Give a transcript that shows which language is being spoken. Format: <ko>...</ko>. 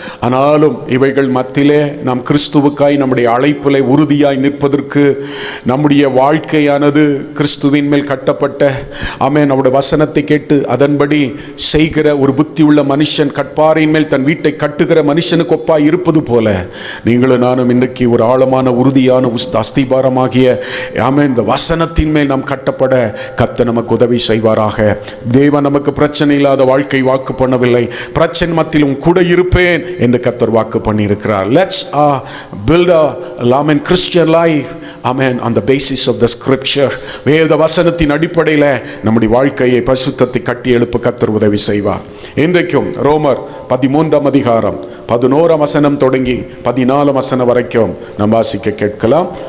<ta>ஆனாலும் இவைகள் மத்தியிலே நாம் கிறிஸ்துவுக்காய் நம்முடைய அழைப்பிலே உறுதியாய் நிற்பதற்கு, நம்முடைய வாழ்க்கையானது கிறிஸ்துவின் மேல் கட்டப்பட்ட, ஆமென், நம்முடைய வசனத்தை கேட்டு அதன்படி செய்கிற ஒரு புத்தி உள்ள மனுஷன் கட்பாறையின் மேல் தன் வீட்டை கட்டுகிற மனுஷனுக்கு ஒப்பாய் இருப்பது போல நீங்களும் நானும் இன்றைக்கு ஒரு ஆழமான உறுதியான அஸ்திபாரமாகிய ஆமென் இந்த வசனத்தின் மேல் நாம் கட்டப்பட கர்த்தர் நமக்கு உதவி செய்வாராக. தேவன் நமக்கு பிரச்சனை இல்லாத வாழ்க்கை வாக்கு பண்ணவில்லை. பிரச்சனை மத்தியிலும் கூட இருப்பேன் என்று கர்த்தர் வாக்கு பண்ணி இருக்கிறார்.</ta> <en>Let's build a Christian life, amen, on the basis of the scripture.</en> <ta>வேத வசனத்தின் அடிப்படையில் நம்முடைய வாழ்க்கையை பரிசுத்தத்தை கட்டி எழுப்ப கர்த்தர் உதவி செய்வார். இன்றைக்கும் ரோமர் 13ஆம் அதிகாரம் 11ஆம் வசனம் தொடங்கி 14ஆம் வசனம் வரைக்கும் நாம் வாசிக்க கேட்கலாம்.</ta>